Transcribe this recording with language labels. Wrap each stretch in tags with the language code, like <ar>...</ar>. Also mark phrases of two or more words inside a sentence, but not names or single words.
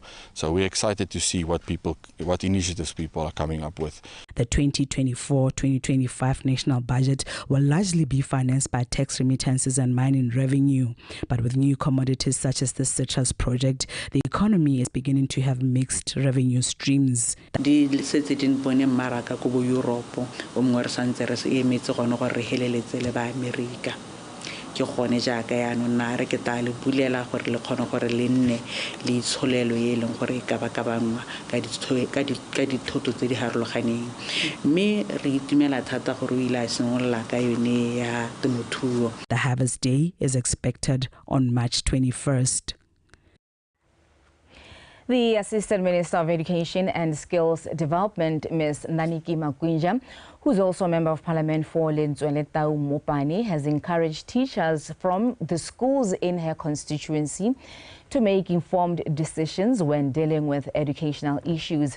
<en>So we're excited to see what initiatives people are coming up with. The 2024-2025 national budget will largely be financed by tax remittances and mining revenue. But with new commodities such as the citrus project, the economy is beginning to have mixed revenue streams.</en> <tn>ke gone jaaka yaanong nna re ke tla le bulela gore le kgone gore le nne le itsholelo e leng gore e ka ba ka bangwa ka dithoto tse di harologaneng mme re itumela thata gore o ile a simolola ka yone ya temothuo.</tn> <en>The Harvest Day is expected on March 21st. The Assistant Minister of Education and Skills Development, Ms. Naniki Makwinja, who's also a Member of Parliament for Lentsweletau Mopani, has encouraged teachers from the schools in her constituency to make informed decisions when dealing with educational issues.</en>